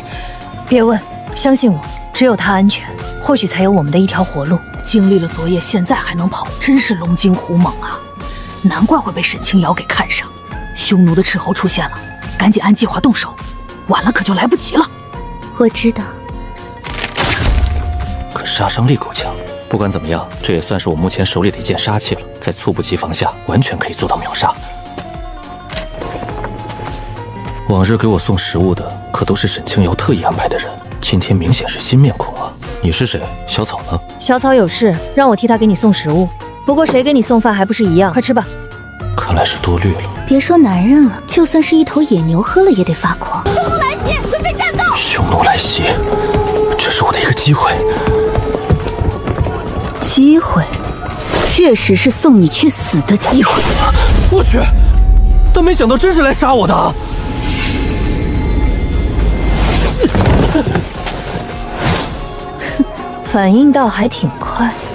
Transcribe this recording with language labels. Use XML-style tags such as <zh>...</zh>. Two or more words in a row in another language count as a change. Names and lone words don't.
<zh>別問，相信我，只有他安全，或許才有我們的一條活路。經歷了昨夜，現在還能跑，真是龍精虎猛啊！難怪會被沈清瑤給看上。匈奴的斥候出現了，趕緊按計劃動手，晚了可就來不及了。我知道。可殺傷力夠強。不管怎麼樣，這也算是我目前手裡的一件殺器了，在猝不及防下，完全可以做到秒殺。往日給我送食物的可都是沈清瑤特意安排的人，今天明顯是新面孔啊！你是誰？小草呢？小草有事，讓我替他給你送食物。不過誰給你送飯還不是一樣？快吃吧。看來是多慮了。別說男人了，就算是一頭野牛喝了也得發狂。匈奴來襲，準備戰鬥！匈奴來襲，這是我的一個機會。機會，確實是送你去死的機會。我去，但沒想到真是來殺我的。反應倒還挺快。</zh>